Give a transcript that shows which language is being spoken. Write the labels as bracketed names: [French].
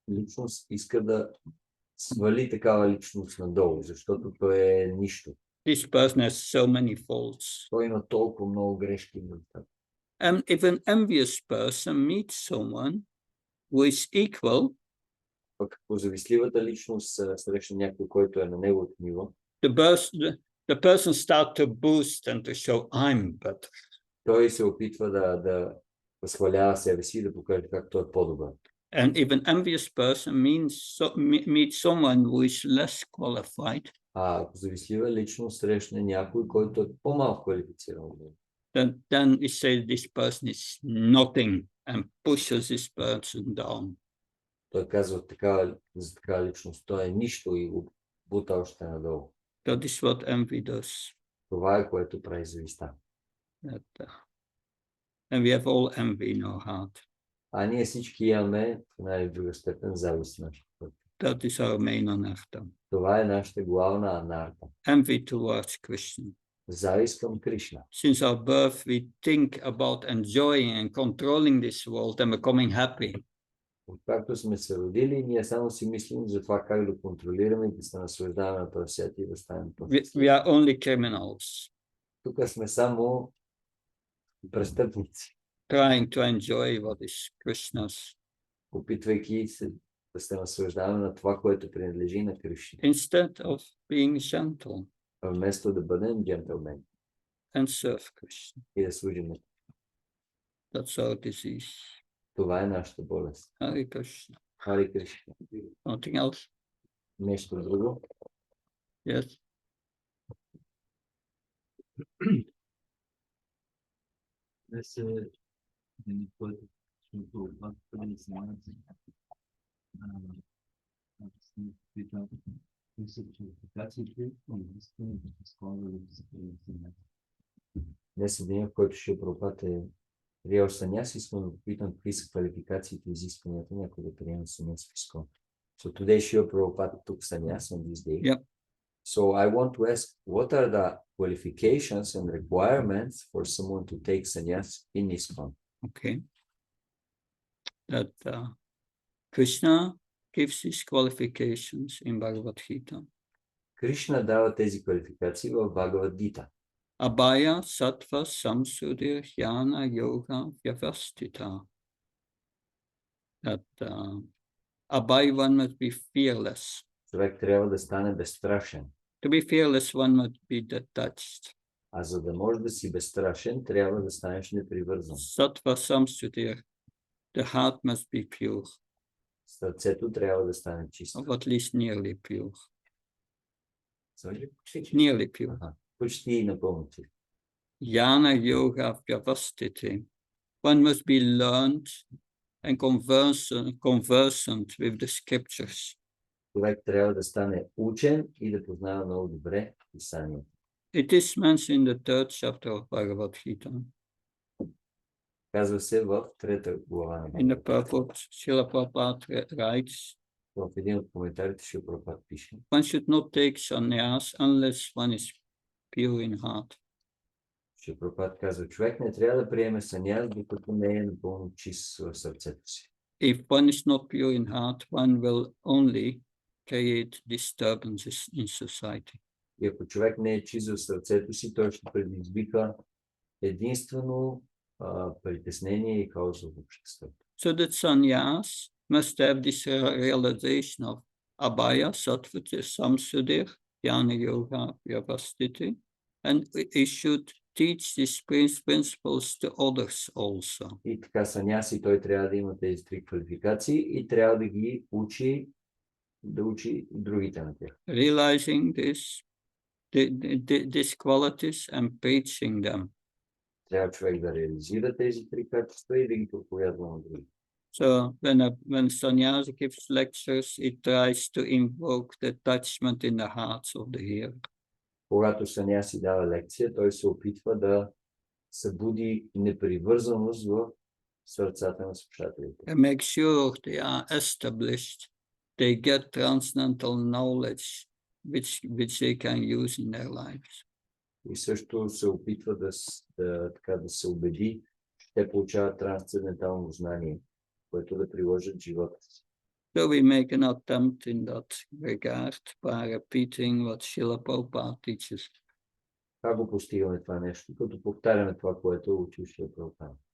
[Bulgarian] личност иска да свали такава личност надолу, защото той е нищо. [English] This person has so many faults. [Bulgarian] Той има толкова много грешки. [English] And if an envious person meets someone who is equal, [Bulgarian] Пък ако завистливата личност срещне някой, който е на неговото ниво, [English] the person starts to boost and to show I'm better. [Bulgarian] той се опитва да възхвалява себе си и да покаже как той е по-добър. [English] And if an envious person meets someone who is less qualified, [Bulgarian] А ако завистлива личност срещне някой, който е по-малко квалифициран от него, [English] then he says this person is nothing and pushes this person down. [Bulgarian] той казва за такава личност, той е нищо и го бута още надолу. [English] That is what envy does. [Bulgarian] Това е което прави завистта. [English] And we have all envy in our heart. [Bulgarian] А ние всички имаме в една или друга степен завист в нашия път. [English] That is our main anartha. [Bulgarian] Това е нашата главна анарта. [English] Envy towards Krishna. [Bulgarian] Завист към Кришна. [English] Since our birth, we think about enjoying and controlling this world and becoming happy. [Bulgarian] Откакто сме се родили, ние само си мислим за това как да контролираме и да се наслаждаваме на този свят и да станем [English] We are only criminals, [Bulgarian] Тук сме само престъпници, [English] trying to enjoy what is Krishna's, [Bulgarian] опитвайки се да се наслаждаваме на това, което принадлежи на Кришна, [English] instead of being gentle [Bulgarian] вместо да бъдем джентълмени [English] and serve Krishna. [Bulgarian] и да служим. [English] That's our disease. [Bulgarian] Това е нашата болест. [English] Hare Krishna. [Bulgarian] Хари Кришна. [English] Nothing else? [Bulgarian] Нещо друго? [English] Yes. Esse depois junto a conhecimento significa isso significativamente escola de conhecimento. [Bulgarian] Днес е деня, в който Шрила Прабхупада е приел саняси. Искам да попитам какви са квалификациите и изискванията някой да приеме саняси в ИСКОН. [English] So today Шрила Прабхупада took sannyas on this day. Yep. So I want to ask, what are the qualifications and requirements for someone to take sannyas in ISKCON? Okay. That Krishna gives his qualifications in Bhagavad Gita. [Bulgarian] Кришна дава тези квалификации в Бхагавад Гита. [Sanskrit] Abhaya, Sattva, Samsudhi, Jnana, Yoga, Vyavastita. [English] That Abhaya, one must be fearless. [Bulgarian] Човек трябва да стане безстрашен. [English] To be fearless, one must be detached. [Bulgarian] А за да можеш да си безстрашен, трябва да станеш непривързан. [English] Sattva, Samsudhi, the heart must be pure, [Bulgarian] Сърцето трябва да стане чисто. [English] or at least nearly pure. Sorry? Nearly pure. [Bulgarian] Аха. Почти и напълно чисто. [Sanskrit] Jnana, Yoga, Vyavastiti. [English] One must be learned and conversant with the scriptures. [Bulgarian] Човек трябва да стане учен и да познава много добре писанието. [English] It is mentioned in the third chapter of Bhagavad Gita. [Bulgarian] Казва се в трета глава на [English] In the [Bulgarian] Бхагавад. [English] purport, Srila Prabhupada writes, [Bulgarian] В един от коментарите Шрила Прабхупада пише: [English] one should not take sannyas unless one is pure in heart. [Bulgarian] Шрила Прабхупада казва, човек не трябва да приеме саняс, докато не е напълно чист в сърцето си. [English] If one is not pure in heart, one will only create disturbances in society. [Bulgarian] И ако човек не е чист в сърцето си, той ще предизвика единствено притеснение и хаос в обществото. [English] So that sannyas must have this realization of [Sanskrit] abhaya, sattva, samsudhi, jnana, yoga, vyavastiti, [English] and he should teach these principles to others also. [Bulgarian] И така саняси, той трябва да има тези три квалификации и трябва да ги учи, да учи и другите на тях. [English] Realizing these qualities and preaching them. [Bulgarian] Трябва човек да реализира тези три качества и да ги проповядва на други. [English] So when sannyasi gives lectures, he tries to invoke the attachment in the hearts of the hearer. [Bulgarian] Когато саняси дава лекция, той се опитва да събуди непривързаност в сърцата на слушателите. [English] And make sure they are established, they get transcendental knowledge which they can use in their lives. [Bulgarian] И също се опитва да се убеди, че те получават трансцендентално знание, което да приложат в живота си. [English] So we make an attempt in that regard by repeating what Srila Prabhupada teaches. [Bulgarian] Как го постигаме това нещо? Като повтаряме това, което е учил Шрила Прабхупада.